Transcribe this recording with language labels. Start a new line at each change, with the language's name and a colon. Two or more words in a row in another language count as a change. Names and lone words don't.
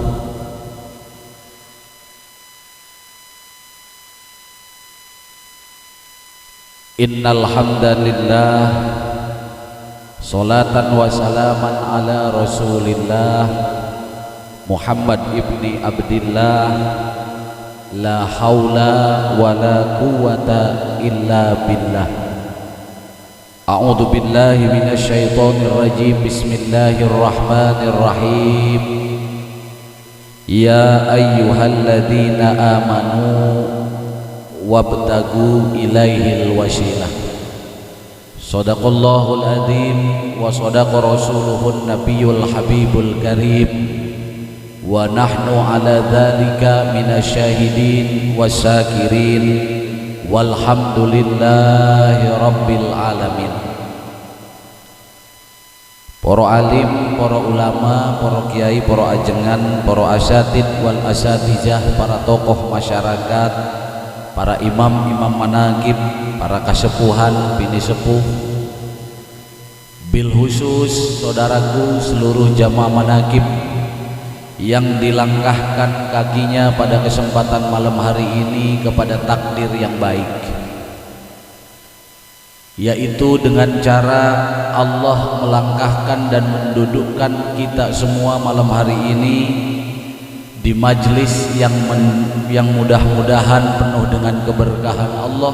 Arabic: إن الحمد لله، صلاة وسلاما على رسول الله محمد بن عبد الله، لا حول ولا قوة إلا بالله. أعوذ بالله من الشيطان الرجيم. بسم الله الرحمن الرحيم. يا أيها الذين آمنوا وابتغوا إليه الوسيلة. صدق الله العظيم وصدق رسوله النبي الحبيب الكريم. ونحن على ذلك من الشاهدين والشاكرين. والحمد لله رب العالمين.
Indonesian: Para alim, para ulama, para kiai, para ajengan, para
Arabic: الأساتيذ والأساتذة,
Indonesian: para tokoh masyarakat, para imam-imam manaqib, para kasepuhan, bini sepuh,
Arabic: بالخصوص
Indonesian: saudaraku seluruh jamaah manaqib yang dilangkahkan kakinya pada kesempatan malam hari ini kepada takdir yang baik, yaitu dengan cara Allah melangkahkan dan mendudukkan kita semua malam hari ini di majlis yang mudah-mudahan penuh dengan keberkahan Allah.